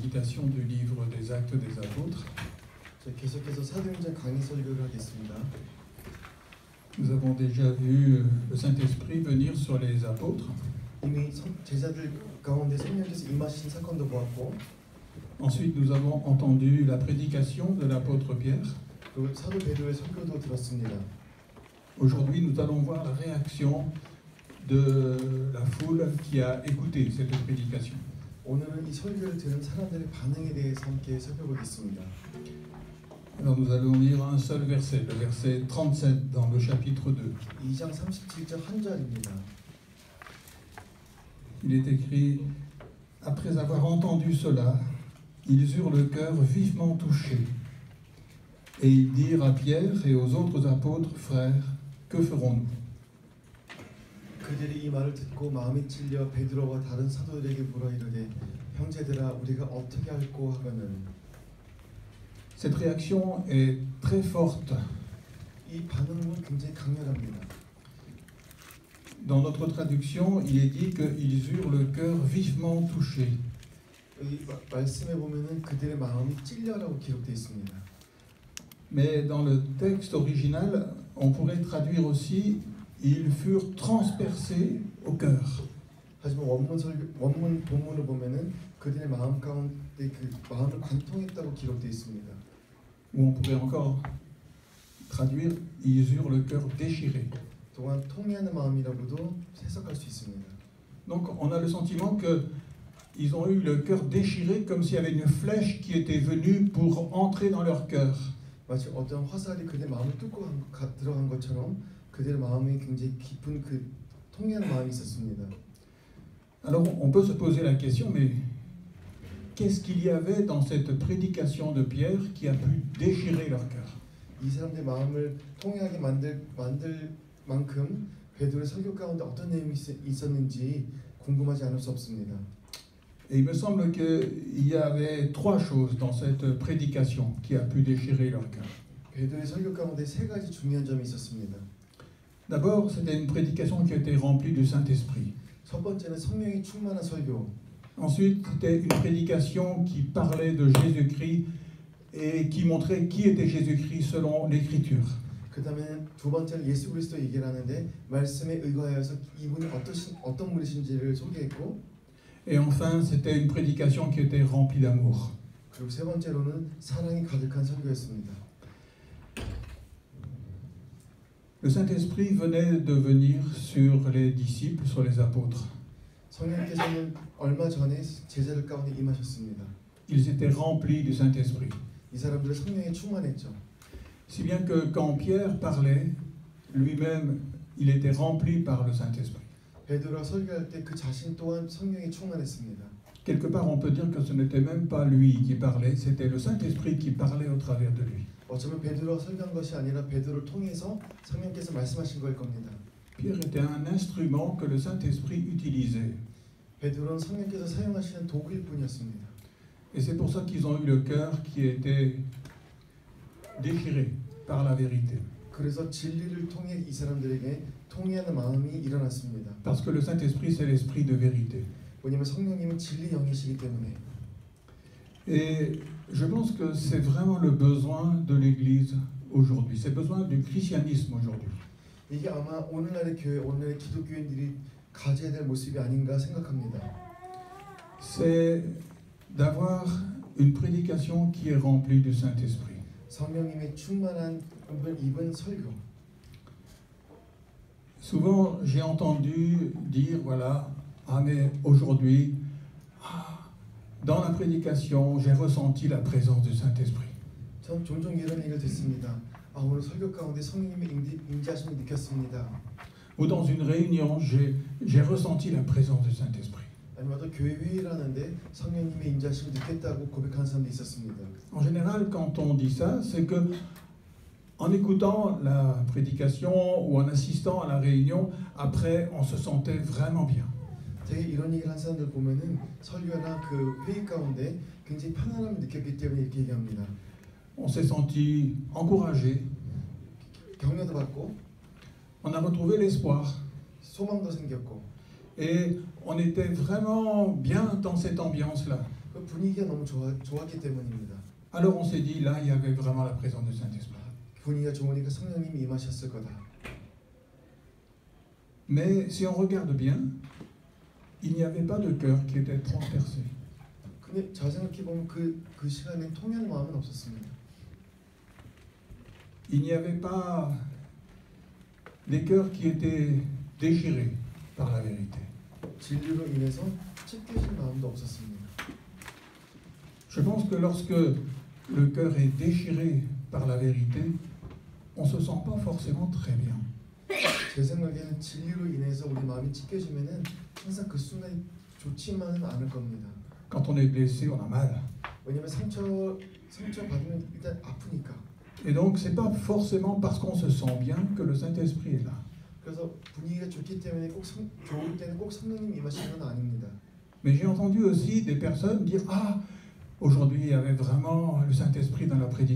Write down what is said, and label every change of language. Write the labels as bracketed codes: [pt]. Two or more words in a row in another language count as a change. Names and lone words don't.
[fr] prédication du livre des Actes des Apôtres. [ko] 계속해서 사도행전 강의 설교를 하겠습니다. [fr] Nous avons déjà vu le Saint-Esprit venir sur les apôtres. [ko] 이미 제자들 가운데 성령께서 임하신 사건도 보았고, [fr] Ensuite, nous avons entendu la prédication de l'apôtre Pierre. [ko] 또 사도 베드로의 설교도 들었습니다. [fr] Aujourd'hui, nous allons voir la réaction de la foule qui a écouté cette prédication. [ko] 오늘은 이 설교를 들은 사람들의 반응에 대해서 함께 살펴보겠습니다. [fr] Alors nous allons lire un seul verset, le verset 37 dans le chapitre 2. [ko] 2장 37절 한 절입니다. [fr] Il est écrit: Après avoir entendu cela, ils eurent le cœur vivement touché. Et ils dirent à Pierre et aux autres apôtres: Frères, que ferons-nous? [ko] 그들이 이 말을 듣고 마음이 찔려 베드로와 다른 사도들에게 물어 이르되, 형제들아, 우리가 어떻게 할꼬 하거늘. [fr] Cette réaction est très forte. [ko] 이 반응은 굉장히 강렬합니다. [fr] Dans notre traduction, il est dit qu'ils eurent le cœur vivement touché. [ko] 이 말씀에 보면은 그들의 마음이 찔려라고 기록되어 있습니다. [fr] Mais dans le texte original, on pourrait traduire aussi: ils furent transpercés au cœur. [ko] 하지만 원문 본문을 보면은 그들의 마음 가운데 그 마음을 관통했다고 기록되어 있습니다. [fr] Ou on pourrait encore traduire: ils eurent le cœur déchiré. [ko] 또한 통해하는 마음이라고도 해석할 수 있습니다. [fr] Donc on a le sentiment qu'ils ont eu le cœur déchiré, comme s'il y avait une flèche qui était venue pour entrer dans leur cœur. [ko] 마치 어떤 화살이 그들의 마음을 뚫고 들어간 것처럼 그들의 마음에 굉장히 깊은 그 통해하는 마음이 있었습니다. [fr] Alors on peut se poser la question, mais qu'est-ce qu'il y avait dans cette prédication de Pierre qui a pu déchirer leur cœur? [ko] 이 사람들의 마음을 통해하게 만들 만큼 베드로의 설교 가운데 어떤 내용이 있었는지 궁금하지 않을 수 없습니다. [fr] Et il me semble qu'il y avait trois choses dans cette prédication qui a pu déchirer leur cœur. [ko] 베드로의 설교 가운데 세 가지 중요한 점이 있었습니다. [fr] D'abord, c'était une prédication qui était remplie du Saint-Esprit. [ko] 첫 번째는 성령이 충만한 설교. [fr] Ensuite, c'était une prédication qui parlait de Jésus-Christ et qui montrait qui était Jésus-Christ selon l'Écriture. [ko] 그 다음에 두 번째는 예수 그리스도 얘기를 하는데 말씀에 의거하여서 이분이 어떤 분이신지를 소개했고, [fr] Et enfin, c'était une prédication qui était remplie d'amour. [ko] 그리고 세 번째로는 사랑이 가득한 설교였습니다. [fr] Le Saint-Esprit venait de venir sur les disciples, sur les apôtres. [ko] 성령께서는 얼마 전에 제자들 가운데 임하셨습니다. [fr] Ils étaient remplis du Saint-Esprit. [ko] 이 사람들은 성령에 충만했죠. [fr] Si bien que quand Pierre parlait, lui-même, il était rempli par le Saint-Esprit. [ko] 베드로가 설교할 때 그 자신 또한 성령에 충만했습니다. [fr] Quelque part, on peut dire que ce n'était même pas lui qui parlait, c'était le Saint-Esprit qui parlait au travers de lui. [ko] 어쩌면 베드로가 설교한 것이 아니라 베드로를 통해서 성령께서 말씀하신 걸 겁니다. [fr] Pierre était un instrument que le Saint-Esprit utilisait. [ko] 베드로는 성령께서 사용하시는 도구일 뿐이었습니다. [fr] Et c'est pour ça qu'ils ont eu le cœur qui était déchiré par la vérité. [ko] 그래서 진리를 통해 이 사람들에게 통해하는 마음이 일어났습니다. [fr] Parce que le Saint-Esprit, c'est l'esprit de vérité. [ko] 왜냐하면 성령님은 진리 영이시기 때문에. [fr] Et je pense que c'est vraiment le besoin de l'Église aujourd'hui. C'est le besoin du christianisme aujourd'hui. [ko] 이게 아마 오늘날의 교회, 오늘날의 기독교인들이 가져야 될 모습이 아닌가 생각합니다. [fr] C'est d'avoir une prédication qui est remplie du Saint-Esprit. [ko] 성령님의 충만한 은을 입은 설교. [fr] Souvent, j'ai entendu dire, voilà, ah mais aujourd'hui, dans la prédication, j'ai ressenti la présence du Saint-Esprit. [ko] 전 종종 이런 얘기를 듣습니다. 오늘 설교 가운데 성령님의 임재하심을 느꼈습니다. [fr] Ou dans une réunion, j'ai ressenti la présence du Saint-Esprit. [ko] 아니면 또 교회 회의를 하는데 성령님의 임재하심을 느꼈다고 고백하는 사람도 있었습니다. [fr] En général, quand on dit ça, c'est que en écoutant la prédication ou en assistant à la réunion, après, on se sentait vraiment bien. [ko] 되게 이런 얘기를 한 사람들 보면은 설교나 그 회의 가운데 굉장히 편안함을 느꼈기 때문에 이렇게 얘기합니다. [fr] On s'est senti encouragé. [ko] 격려도 받고, [fr] on a retrouvé l'espoir. [ko] 소망도 생겼고, [fr] Et on était vraiment bien dans cette ambiance-là. [ko] 그 분위기가 너무 좋았기 때문입니다. [fr] Alors on s'est dit, là, il y avait vraiment la présence du Saint-Esprit. [ko] 분위기가 좋으니까 성령님이 임하셨을 거다. [fr] Mais si on regarde bien, il n'y avait pas de cœur qui était transpercé. [ko] 근데 잘 생각해 보면 그 시간에 통할 마음은 없었습니다. [fr] Il n'y avait pas des cœurs qui étaient déchirés par la vérité. [ko] 진리로 인해서 찢겨진 마음도 없었습니다. [fr] Je pense que lorsque le cœur est déchiré par la vérité, on ne se sent pas forcément très bien. [ko] 제 생각에는 진리로 인해서 우리 마음이 찢겨지면은 항상 그 순간이 좋지만은 않을 겁니다. [fr] Quand on est blessé, on a mal. [ko] 왜냐면 상처 받으면 일단 아프니까. [fr] Et donc, ce n'est pas forcément parce qu'on se sent bien que le Saint-Esprit est là. [ko] 그래서 분위기가 좋기 때문에 좋을 때는 꼭 성령님 임하시는 건 아닙니다. [fr] Mais j'ai entendu aussi des personnes dire « Ah, aujourd'hui, il y avait vraiment le Saint-Esprit dans la prédication.